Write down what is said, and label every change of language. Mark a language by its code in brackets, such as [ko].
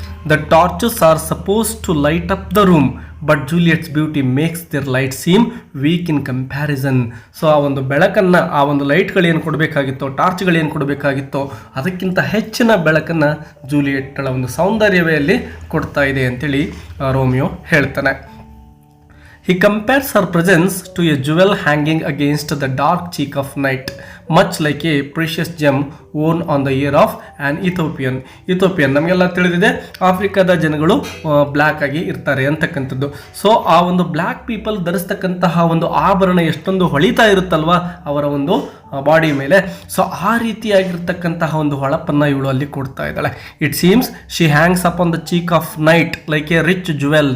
[en] The torches are suppose to light up the room but Juliet's beauty makes their light seem weak in comparison. [kn] So ಆ ಒಂದು ಬೆಳಕನ್ನು, ಆ ಒಂದು ಲೈಟ್ಗಳೇನು ಕೊಡಬೇಕಾಗಿತ್ತೋ, ಟಾರ್ಚ್ಗಳೇನು ಕೊಡಬೇಕಾಗಿತ್ತೋ ಅದಕ್ಕಿಂತ ಹೆಚ್ಚಿನ ಬೆಳಕನ್ನು ಜೂಲಿಯೆಟ್ಗಳ ಒಂದು ಸೌಂದರ್ಯವೇ ಅಲ್ಲಿ ಕೊಡ್ತಾ ಇದೆ ಅಂತೇಳಿ ರೋಮಿಯೋ ಹೇಳ್ತಾನೆ. [en] He compares her presence to a jewel hanging against the dark cheek of night, much like a precious gem worn on the ear of an Ethiopian. [kn] ನಮಗೆಲ್ಲ ತಿಳಿದಿದೆ, ಆಫ್ರಿಕಾದ ಜನಗಳು ಬ್ಲ್ಯಾಕ್ ಆಗಿ ಇರ್ತಾರೆ ಅಂತಕ್ಕಂಥದ್ದು. ಸೊ ಆ ಒಂದು ಬ್ಲ್ಯಾಕ್ ಪೀಪಲ್ ಧರಿಸ್ತಕ್ಕಂತಹ ಒಂದು ಆಭರಣ ಎಷ್ಟೊಂದು ಹೊಳಿತಾ ಇರುತ್ತಲ್ವ ಅವರ ಒಂದು ಬಾಡಿ ಮೇಲೆ. ಸೊ ಆ ರೀತಿಯಾಗಿರ್ತಕ್ಕಂತಹ ಒಂದು ಹೊಳಪನ್ನು ಇವಳು ಅಲ್ಲಿ ಕೊಡ್ತಾ ಇದ್ದಾಳೆ. [en] It seems she hangs up on the cheek of night like a rich jewel.